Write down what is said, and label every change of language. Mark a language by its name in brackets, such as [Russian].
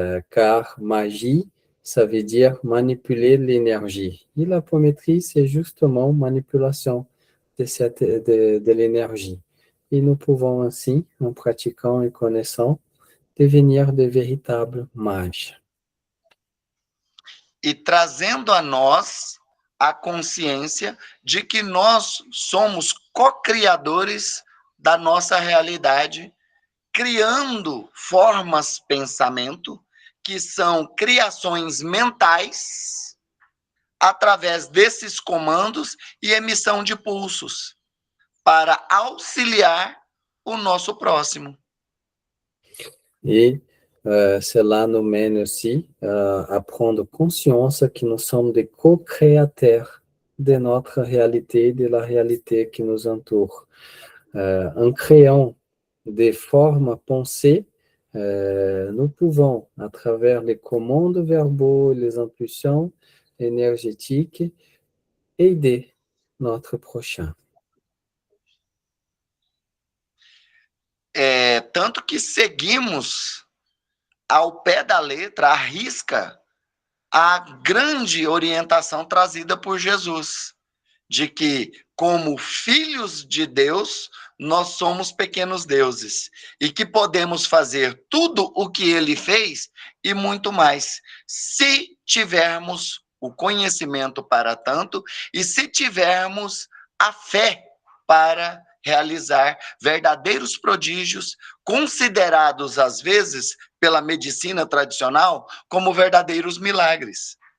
[French] Car magie, ça veut dire manipuler l'énergie. Et l'apométrie, c'est justement manipulation de l'énergie. Et nous pouvons ainsi, en pratiquant et connaissant, devenir de véritables mages. [Portuguese] E trazendo a nós a consciência de que nós somos co-criadores da nossa realidade, criando formas pensamento que são criações mentais através desses comandos e emissão de pulsos para auxiliar o nosso próximo. [French] Et cela nous mène aussi à prendre conscience que nous sommes des co-créateurs de notre réalité, de la réalité qui nous entoure. En créant des formes pensées, nous pouvons, à travers les commandes verbaux et les impulsions énergétiques, aider notre prochain. [Portuguese] Tanto que seguimos ao pé da letra, à risca, a grande orientação trazida por Jesus, de que, como filhos de Deus, nós somos pequenos deuses, e que podemos fazer tudo o que ele fez e muito mais, se tivermos o conhecimento para tanto e se tivermos a fé para realizar verdadeiros prodígios, considerados às vezes pela medicina tradicional como verdadeiros milagres.